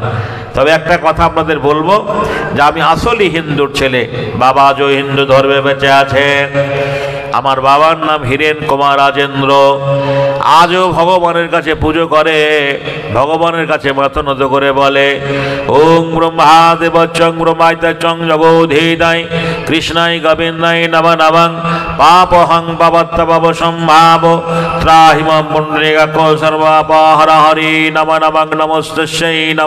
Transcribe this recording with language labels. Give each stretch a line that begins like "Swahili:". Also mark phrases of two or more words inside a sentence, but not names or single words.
Bangla: তবে একটা কথা আপনাদের বলবো যে আমি আসলেই হিন্দুর ছেলে, বাবা আজও হিন্দু ধর্মে বেঁচে আছেন। আমার বাবার নাম হীরেন কুমার রাজেন্দ্র, আজও ভগবানের কাছে পুজো করে, ভগবানের কাছে মাথা নত করে বলে,
Sanskrit: ওং ব্রহ্মাদেব চং ব্রহ্মাইতা চং জগোধীদাই কৃষ্ণাই গোবিন্দাই নম নমঃ পাপহং পাপত্তব সম্ভাব ত্রাহিমাম পুণ্ডরীকাক্ষো সর্বাপহর হরি নম নমঃ নমস্তস্যৈ নমঃ।